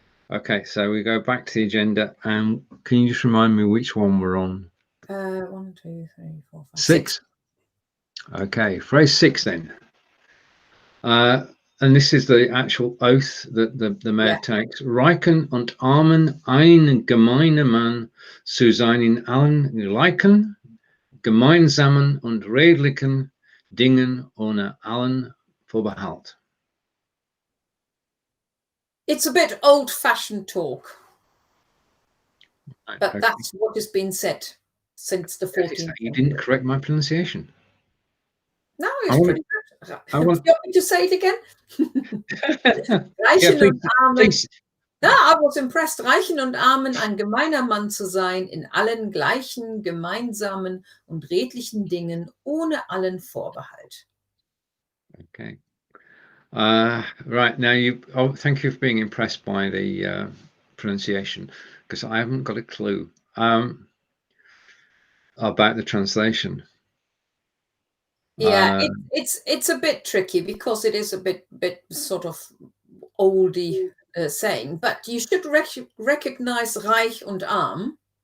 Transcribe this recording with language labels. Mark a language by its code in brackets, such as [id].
[en] Okay, so we go back to the agenda. And can you just remind me which one we're on? 1, 2, 3, 4, 5, 6. Okay, phrase 6 then. And this is the actual oath that the mayor takes. [de] Reichen und armen ein gemeiner Mann zu sein in allen gleichen, gemeinsamen und redlichen Dingen ohne allen Vorbehalt. [en] It's a bit old-fashioned talk, but okay. that's what has been said since the 14th. You didn't correct my pronunciation. No, it's pretty good. Do you want me to say it again? Yeah, please. Ja, I was impressed. [de] Reichen und Armen ein gemeiner Mann zu sein, in allen gleichen, gemeinsamen und redlichen Dingen, ohne allen Vorbehalt. [en] Okay. Right, now thank you for being impressed by the pronunciation, because I haven't got a clue about the translation. Yeah, it's a bit tricky because it is a bit sort of oldie saying, but you should recognize [de] reich und arm.